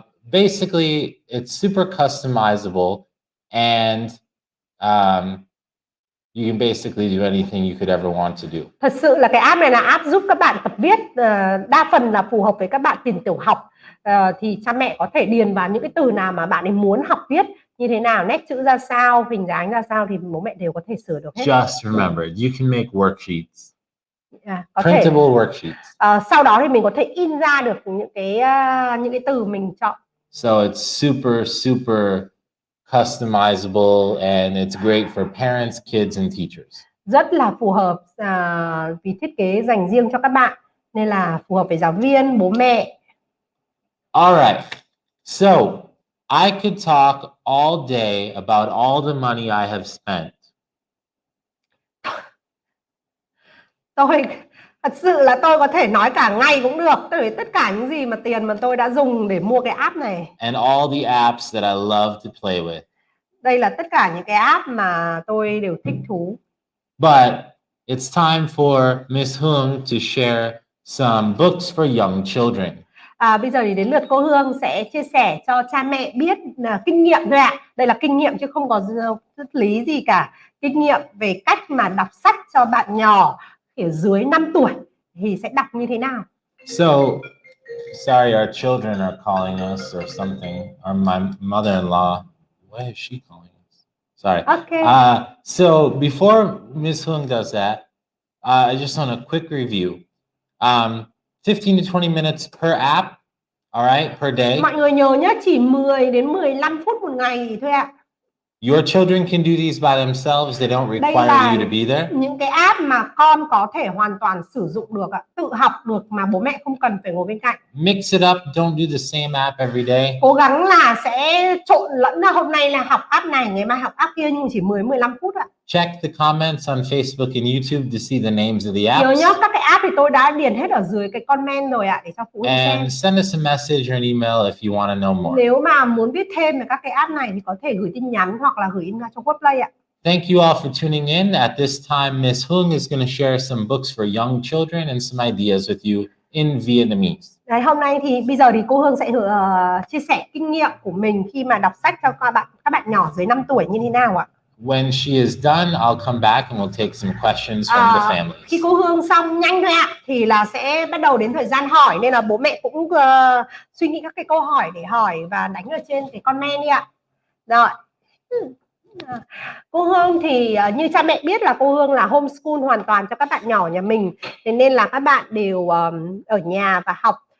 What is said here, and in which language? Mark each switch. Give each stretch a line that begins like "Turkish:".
English: Basically, it's super customizable, and you can basically do anything you could ever want to do.
Vietnamese: Thật sự là cái app này là app giúp các bạn tập viết, đa phần là phù hợp với các bạn tiền tiểu học. Thì cha mẹ có thể điền vào những cái từ nào mà bạn ấy muốn học viết như thế nào, nét chữ ra sao, hình dáng ra sao thì bố mẹ đều có thể sửa được hết.
English: Just remember, you can make worksheets.
Vietnamese: Có
English: Printable
Vietnamese: thể,
English: worksheets.
Vietnamese: sau đó thì mình có thể in ra được những cái từ mình chọn.
English: So it's super customizable, and it's great for parents, kids, and teachers.
Vietnamese: Rất là phù hợp vì thiết kế dành riêng cho các bạn, nên là phù hợp với giáo viên, bố mẹ.
English: All right, so I could talk all day about all the money I have spent.
Vietnamese: Thật sự là tôi có thể nói cả ngày cũng được, tới tất cả những gì mà tiền mà tôi đã dùng để mua cái app này.
English: And all the apps that I love to play with.
Vietnamese: Đây là tất cả những cái app mà tôi đều thích thú.
English: But it's time for Miss Hương to share some books for young children.
Vietnamese: Bây giờ thì đến lượt cô Hương sẽ chia sẻ cho cha mẹ biết kinh nghiệm thôi ạ. Đây là kinh nghiệm chứ không có triết lý gì cả. Kinh nghiệm về cách mà đọc sách cho bạn nhỏ ở dưới 5 tuổi thì sẽ đọc như thế nào.
English: So, sorry, our children are calling us or something. Or my mother-in-law. Why is she calling us? Sorry. Okay. So before Ms. Hương does that, I just want a quick review. 15 to 20 minutes per app, all right, per day.
Vietnamese: Mọi người nhớ nhé, chỉ 10 đến 15 phút một ngày thôi ạ.
English: Your children can do these by themselves. They don't require you to be there.
Vietnamese: Những cái app mà con có thể hoàn toàn sử dụng được, tự học được mà bố mẹ không cần phải ngồi bên cạnh.
English: Mix it up. Don't do the same app every day.
Vietnamese: Cố gắng là sẽ trộn lẫn, hôm nay là học app này, ngày mai học app kia, nhưng chỉ 10-15 phút ạ.
English: Check the comments on Facebook and YouTube to see the names of the apps.
Vietnamese: Nhớ nhớ các cái app thì tôi đã điền hết ở dưới cái comment rồi ạ, để cho phụ huynh xem.
English: And send us a message or an email if you want to know more.
Vietnamese: Nếu mà muốn biết thêm về các cái app này thì có thể gửi tin nhắn hoặc là gửi email cho Wordplay ạ.
English: Thank you all for tuning in. At this time, Ms. Hương is going to share some books for young children and some ideas with you in Vietnamese.
Vietnamese: Đấy, hôm nay thì bây giờ thì cô Hương sẽ chia sẻ kinh nghiệm của mình khi mà đọc sách cho các bạn nhỏ dưới 5 tuổi như thế nào ạ.
English: When she is done, I'll come back and we'll take some questions from the families.
Vietnamese: Khi cô Hương xong nhanh thôi ạ, thì là sẽ bắt đầu đến thời gian hỏi, nên là bố mẹ cũng suy nghĩ các cái câu hỏi để hỏi và đánh ở trên cái comment đi ạ. Rồi. Cô Hương thì như cha mẹ biết là cô Hương là homeschool hoàn toàn cho các bạn nhỏ nhà mình, thế nên là các bạn đều ở nhà và học.